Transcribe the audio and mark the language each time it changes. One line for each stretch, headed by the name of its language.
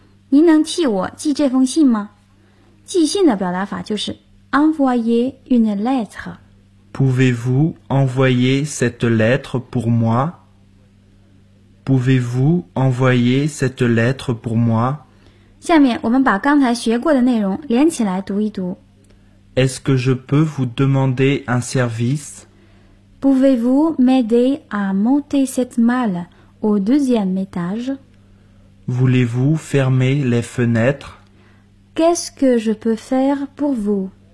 Chinese: 您能替我寄这封信吗？寄信的表达法就是 envoyer une lettre。
French: Pouvez-vous envoyer cette lettre pour moi? Pouvez-vous envoyer cette lettre pour moi?
Chinese: 下面我们把刚才学过的内容连起来读一读。
French: Est-ce que je peux vous demander un service? Pouvez-vous m'aider à monter cette malle au deuxième étage? Voulez-vous fermer les fenêtres? Qu'est-ce que je peux faire pour vous?